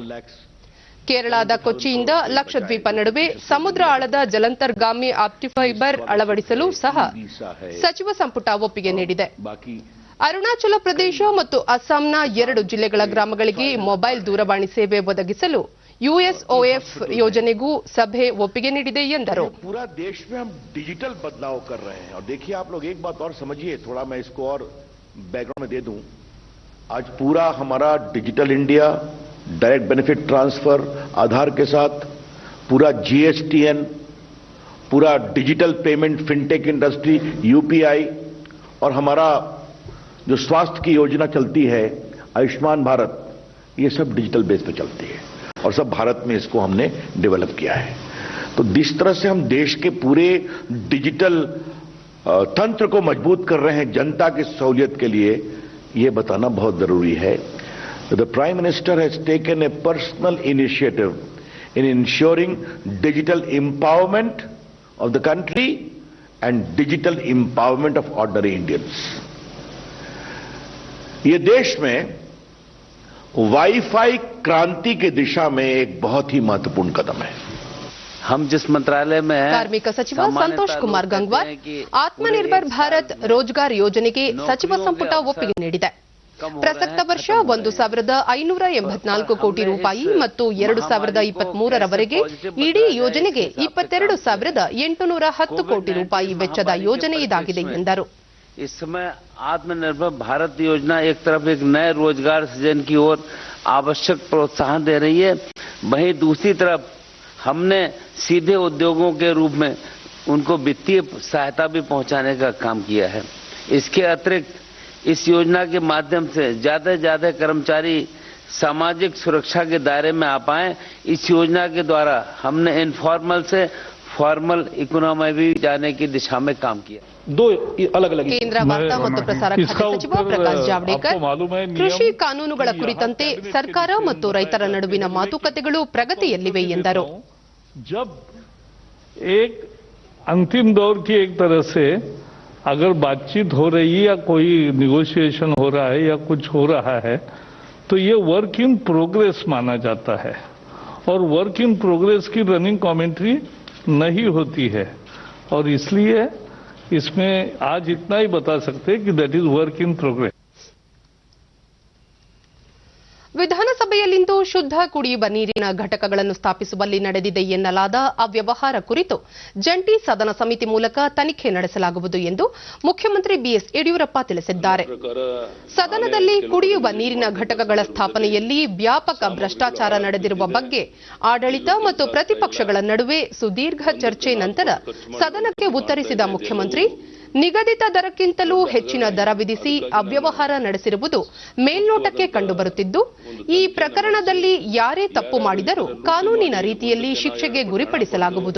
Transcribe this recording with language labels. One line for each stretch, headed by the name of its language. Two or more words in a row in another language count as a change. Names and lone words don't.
Kannada: ಕೇರಳದ ಕೊಚ್ಚಿಯಿಂದ ಲಕ್ಷದ್ವೀಪ ನಡುವೆ ಸಮುದ್ರ ಆಳದ ಜಲಾಂತರ್ಗಾಮಿ ಆಪ್ಟಿಫೈಬರ್ ಅಳವಡಿಸಲು ಸಹ ಸಚಿವ ಸಂಪುಟ ಒಪ್ಪಿಗೆ ನೀಡಿದೆ. ಅರುಣಾಚಲ ಪ್ರದೇಶ ಮತ್ತು ಅಸ್ಸಾಂನ 2 ಜಿಲ್ಲೆಗಳ ಗ್ರಾಮಗಳಿಗೆ ಮೊಬೈಲ್ ದೂರವಾಣಿ ಸೇವೆ ಒದಗಿಸಲು ಯುಎಸ್ಒಎಫ್ ಯೋಜನೆಗೂ ಸಭೆ ಒಪ್ಪಿಗೆ ನೀಡಿದೆ ಎಂದರು.
Hindi: पूरा देश में हम डिजिटल बदलाव कर रहे हैं और देखिए आप लोग एक बात और समझिए, थोड़ा मैं इसको और बैकग्राउंड में दे दूं. आज पूरा हमारा डिजिटल इंडिया,
English: direct benefit transfer,
Hindi: आधार के साथ पूरा जीएसटीएन, पूरा
English: digital payment, fintech industry,
Hindi: यूपीआई और हमारा जो स्वास्थ्य की योजना चलती है आयुष्मान भारत, ये सब
English: digital base
Hindi: पे चलती है और सब भारत में इसको हमने डेवलप किया है. तो जिस तरह से हम देश के पूरे डिजिटल तंत्र को मजबूत कर रहे हैं जनता की सहूलियत के लिए, ये बताना बहुत जरूरी है.
English: The Prime Minister has taken a personal initiative in ensuring digital empowerment of the country and digital empowerment of ordinary Indians.
Hindi: ये देश में वाईफाई क्रांति की दिशा में एक बहुत ही महत्वपूर्ण कदम है. हम जिस मंत्रालय में हैं,
Kannada: ಕಾರ್ಮಿಕ ಸಚಿವ ಸಂತೋಷ್ ಕುಮಾರ್ ಗಂಗ್ವಾರ್ ಆತ್ಮನಿರ್ಭರ್ ಭಾರತ್ ರೋಜ್ಗಾರ್ ಯೋಜನೆಗೆ ಸಚಿವ ಸಂಪುಟ ಒಪ್ಪಿಗೆ ನೀಡಿದೆ. ಪ್ರಸಕ್ತ ವರ್ಷ 1,584 ಕೋಟಿ ರೂಪಾಯಿ ಮತ್ತು 2023 ರವರೆಗೆ ಇಡೀ ಯೋಜನೆಗೆ 22,810 ಕೋಟಿ ರೂಪಾಯಿ ವೆಚ್ಚದ ಯೋಜನೆ ಇದಾಗಿದೆ ಎಂದರು.
Hindi: इस समय आत्मनिर्भर भारत योजना एक तरफ एक नए रोजगार सृजन की ओर आवश्यक प्रोत्साहन दे रही है, वहीं दूसरी तरफ हमने सीधे उद्योगों के रूप में उनको वित्तीय सहायता भी पहुंचाने का काम किया है. इसके अतिरिक्त इस योजना के माध्यम से ज्यादा से ज्यादा कर्मचारी सामाजिक सुरक्षा के दायरे में आ पाएं, इस योजना के द्वारा हमने इनफॉर्मल से
English: formal economy
Hindi: भी जाने की दिशा में काम किया. 2 अलग-अलग
Kannada: ಕೇಂದ್ರ ವಾರ್ತಾ ಮತ್ತು ಪ್ರಸಾರ ಖಾತೆ ಸಚಿವ ಪ್ರಕಾಶ್ ಜಾವಡೇಕರ್, ಕೃಷಿ ಕಾನೂನುಗಳ ಕುರಿತಂತೆ ಸರ್ಕಾರ ಮತ್ತು ರೈತರ ನಡುವಿನ ಮಾತುಕತೆಗಳು ಪ್ರಗತಿಯಲ್ಲಿವೆ ಎಂದರು.
Hindi: जब एक अंतिम दौर की एक तरह से अगर बातचीत हो रही है या कोई निगोशिएशन हो रहा है या कुछ हो रहा है तो ये
English: work in progress
Hindi: माना जाता है और
English: work in progress
Hindi: की
English: running commentary
Hindi: नहीं होती है और इसलिए इसमें आज इतना ही बता सकते हैं कि
English: that is work in progress.
Kannada: ವಿಧಾನಸಭೆಯಲ್ಲಿಂದು ಶುದ್ಧ ಕುಡಿಯುವ ನೀರಿನ ಘಟಕಗಳನ್ನು ಸ್ಥಾಪಿಸುವಲ್ಲಿ ನಡೆದಿದೆ ಎನ್ನಲಾದ ಅವ್ಯವಹಾರ ಕುರಿತು ಜಂಟಿ ಸದನ ಸಮಿತಿ ಮೂಲಕ ತನಿಖೆ ನಡೆಸಲಾಗುವುದು ಎಂದು ಮುಖ್ಯಮಂತ್ರಿ ಬಿಎಸ್ ಯಡಿಯೂರಪ್ಪ ತಿಳಿಸಿದ್ದಾರೆ. ಸದನದಲ್ಲಿ ಕುಡಿಯುವ ನೀರಿನ ಘಟಕಗಳ ಸ್ಥಾಪನೆಯಲ್ಲಿ ವ್ಯಾಪಕ ಭ್ರಷ್ಟಾಚಾರ ನಡೆದಿರುವ ಬಗ್ಗೆ ಆಡಳಿತ ಮತ್ತು ಪ್ರತಿಪಕ್ಷಗಳ ನಡುವೆ ಸುದೀರ್ಘ ಚರ್ಚೆ ನಂತರ ಸದನಕ್ಕೆ ಉತ್ತರಿಸಿದ ಮುಖ್ಯಮಂತ್ರಿ, ನಿಗದಿತ ದರಕ್ಕಿಂತಲೂ ಹೆಚ್ಚಿನ ದರ ವಿಧಿಸಿ ಅವ್ಯವಹಾರ ನಡೆಸಿರುವುದು ಮೇಲ್ನೋಟಕ್ಕೆ ಕಂಡುಬರುತ್ತಿದ್ದು, ಈ ಪ್ರಕರಣದಲ್ಲಿ ಯಾರೇ ತಪ್ಪು ಮಾಡಿದರೂ ಕಾನೂನಿನ ರೀತಿಯಲ್ಲಿ ಶಿಕ್ಷೆಗೆ ಗುರಿಪಡಿಸಲಾಗುವುದು.